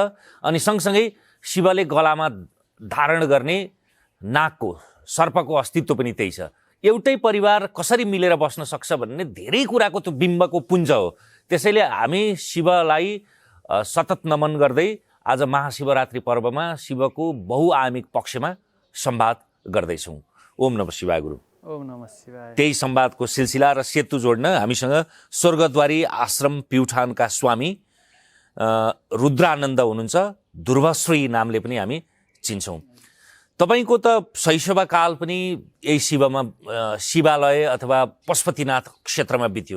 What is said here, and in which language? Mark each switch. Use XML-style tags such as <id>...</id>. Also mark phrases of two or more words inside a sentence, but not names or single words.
<ne>अनि सँगसँगै शिवले गलामा धारण गर्ने नागको, सर्पको अस्तित्व पनि त्यही छ। एउटै परिवार कसरी मिलेर बस्न सक्छ भन्ने धेरै कुराको त्यो बिम्बको पुञ्ज हो। त्यसैले हामी शिवलाई सतत नमन गर्दै आज महाशिवरात्रि पर्वमा शिवको बहुआयामिक पक्षमा संवाद गर्दैछौँ।</ne> <sa>ओम नमः शिवाय गुरु। ओम नमः शिवाय।</sa> <ne>त्यही संवादको सिलसिला र सेतु जोड्न हामीसँग स्वर्गद्वारी आश्रम प्युठानका स्वामी रुद्रानन्द हुनुहुन्छ। ध्रुवश्री नामले पनि हामी चिन्छौँ। तपाईको त शैशवकाल पनि यही शिवालय अथवा पशुपतिनाथ क्षेत्रमा बित्यो।</ne>